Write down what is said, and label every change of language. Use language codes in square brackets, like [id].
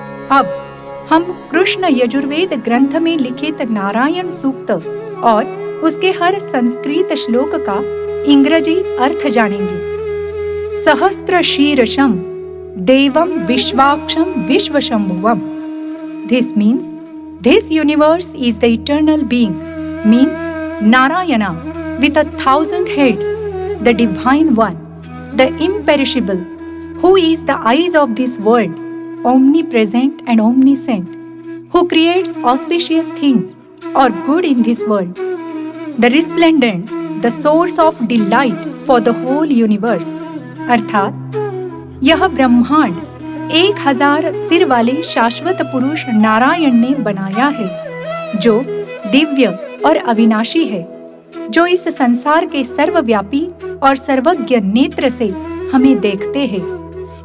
[hi] अब हम कृष्ण यजुर्वेद ग्रंथ में लिखित नारायण सूक्त और उसके हर संस्कृत श्लोक का इंग्रजी अर्थ जानेंगे। [sa] सहस्त्र शीर्षम देवम विश्वाक्षम विश्वशंभुवम। [en] This means this universe is the eternal being, means Narayana with 1,000 heads, the divine one, the imperishable, who is the eyes of this world, omnipresent and omniscient, who creates auspicious things or good in this world, the resplendent, the source of delight for the whole universe। [hi] अर्थात यह ब्रह्मांड 1000 सिर वाले शाश्वत पुरुष नारायण ने बनाया है, जो दिव्य और अविनाशी है, जो इस संसार के सर्वव्यापी और सर्वज्ञ नेत्र से हमें देखते हैं।